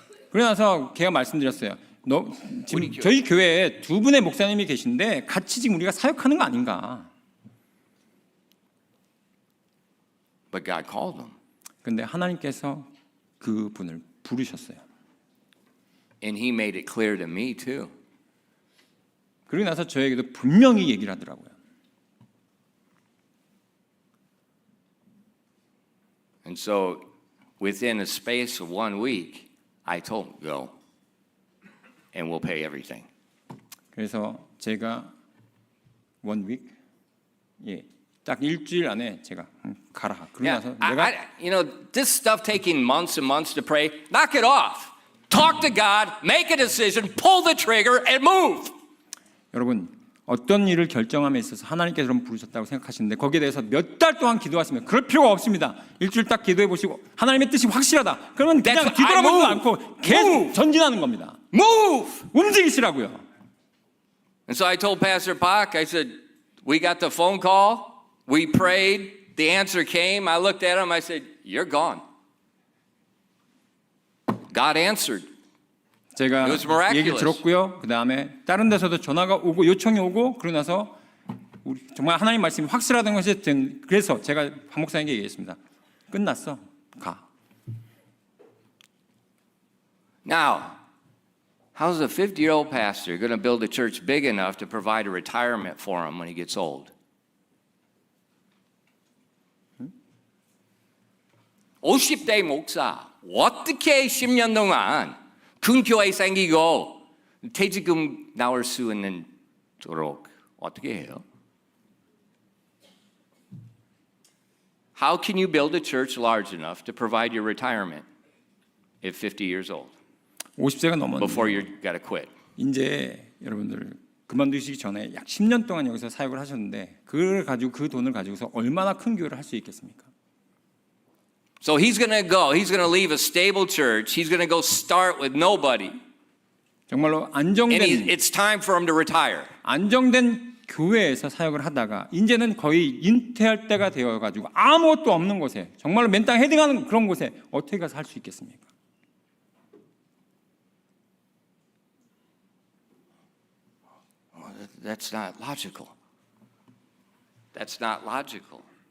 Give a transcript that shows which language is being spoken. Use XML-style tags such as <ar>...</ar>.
<ko>그러나서 걔가 말씀드렸어요. 지금 저희 교회에 두 분의 목사님이 계신데 같이 지금 우리가 사역하는 거 아닌가?</ko> <en>But God called him.</en> <ko>근데 하나님께서 그 분을 부르셨어요.</ko> <en>And he made it clear to me too.</en> <ko>그리고 나서 저에게도 분명히 얘기를 하더라고요.</ko> <en>And so within a space of 1 week, I told him, go. And we'll pay everything.</en> <ko>그래서 제가 1 week, 예, 딱 일주일 안에 제가 가라. 그러고 나서 내가</ko> <en>this stuff taking months and months to pray, knock it off. Talk to God, make a decision, pull the trigger, and move.</en> <ko>여러분, 어떤 일을 결정함에 있어서 하나님께서 그럼 부르셨다고 생각하시는데 거기에 대해서 몇 달 동안 기도하시면 그럴 필요가 없습니다. 일주일 딱 기도해 보시고 하나님의 뜻이 확실하다. 그러면 그냥 뒤돌아보지도 않고 계속 전진하는 겁니다.</ko> <en>Move!</en> <ko>움직이시라고요.</ko> <en>And so I told Pastor Park, I said, we got the phone call, we prayed, the answer came. I looked at him, I said, you're gone. God answered.</en> <ko>제가</ko> <en>It was miraculous.</en> <ko>얘기를 들었고요. 그 다음에 다른 데서도 전화가 오고 요청이 오고 그러고 나서 우리 정말 하나님 말씀이 확실하다는 것이 된. 그래서 제가 박 목사님께 얘기했습니다. 끝났어. 가.</ko> <en>Now, how's a 50-year-old pastor going to build a church big enough to provide a retirement for him when he gets old?</en> <ko>50대 목사, 어떻게 10년 동안 큰 교회 생기고 퇴직금 나올 수 있는 도록 어떻게 해요?</ko> <en>How can you build a church large enough to provide your retirement at 50 years old</en> <ko>50세가 넘었는데</ko> <en>before you got to quit?</en> <ko>이제 여러분들 그만두시기 전에 약 10년 동안 여기서 사역을 하셨는데 그걸 가지고 그 돈을 가지고서 얼마나 큰 교회를 할 수 있겠습니까?</ko> <en>So he's going to go. He's going to leave a stable church. He's going to go start with nobody.</en> <ko>정말로</ko> <en>And it's time for him to retire.</en> <ko>안정된 교회에서 사역을 하다가 이제는 거의 인퇴할 때가 되어 가지고 아무것도 없는 곳에 정말로 맨땅 헤딩하는 그런 곳에 어떻게 가서 할 수 있겠습니까?</ko> <en>That's not logical. That's not logical.</en>